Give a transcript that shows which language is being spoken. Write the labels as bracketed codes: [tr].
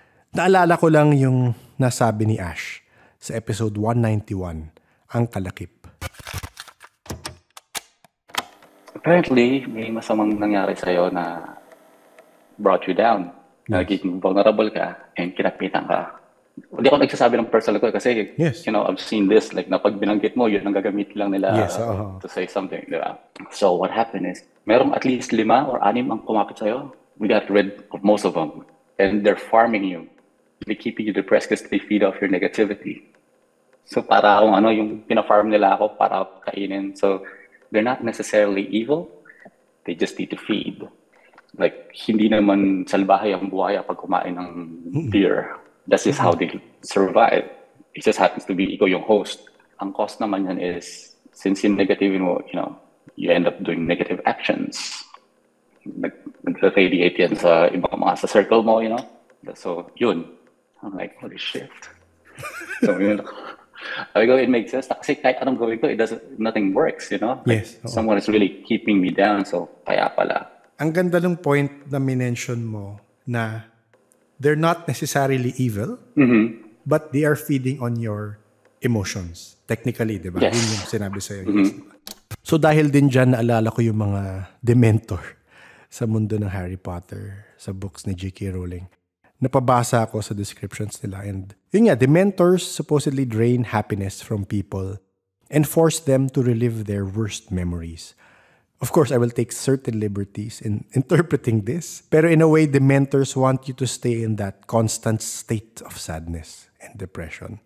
[tl] Naalala ko lang yung nasabi ni Ash sa episode 191, ang kalakip. Apparently, may masamang nangyari sa'yo na [en] brought you down. Yes. [tl] Nagiging vulnerable ka and kinapitan ka. Hindi ako nagsasabi ng personal ko kasi, [en] yes, I've seen this, [tl] like, na pag binanggit mo, yun ang gagamit lang nila [en] to say something, [tl] di ba? [en] So, what happened is, merong at least 5 or 6 [tl] ang kumapit sa'yo. [en] We got rid of most of them. And they're farming you. They're keeping you depressed because they feed off your negativity. [tl] So, para akong yung pina-farm nila ako para kainin. [en] So, they're not necessarily evil. They just need to feed. [tl] Like, hindi naman salbahe ang buhaya pag kumain ng deer. [en] That's just how they survive. It just happens to be [tl] ikaw yung host. Ang cost naman yan [en] is, since yung negative mo, you end up doing negative actions. [tl] nagre-radiate yan sa ibang mga sa circle mo, [en] you know? So, yun. I'm like, holy shit. So, yun. I go, it makes sense. [tl] Kasi kahit anong gawin ko, [en] nothing works, you know? Yes. Someone is really keeping me down, [tl] so kaya pala. Ang ganda ng point na minention mo na [en] they're not necessarily evil, but they are feeding on your emotions. Technically, di ba? Yes. [tl] Yun yung sinabi sa'yo. [en] Yes. [tl] So dahil din dyan, naalala ko yung mga Dementor sa mundo ng Harry Potter, sa books ni J.K. Rowling. Napabasa ako sa descriptions nila. [en] And yun nga, Dementors supposedly drain happiness from people and force them to relive their worst memories. Of course, I will take certain liberties in interpreting this. Pero in a way, Dementors want you to stay in that constant state of sadness and depression.